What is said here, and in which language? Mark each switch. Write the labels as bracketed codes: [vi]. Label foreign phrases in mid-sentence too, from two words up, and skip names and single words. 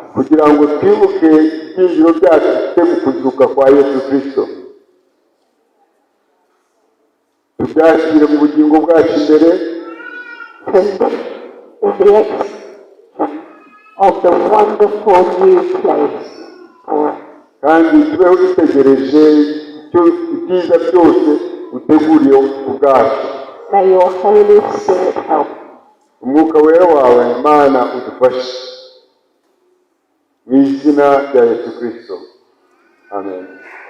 [rw] kugira ngo twibuke ibyiringiro byacu dufite mu kuzuka kwa Yesu Kristo. Tubyashyire mu bugingo bwacu imbere. [en] To live in the expression of the wonderful new place for us. [rw] Kandi tubeho dutegereje ibyiza byose uteguriye ubwacu. [en] May your Holy Spirit help. [rw] Umwuka wera wawe Mana udufashe. Mu izina rya Yesu Kristo. Amen.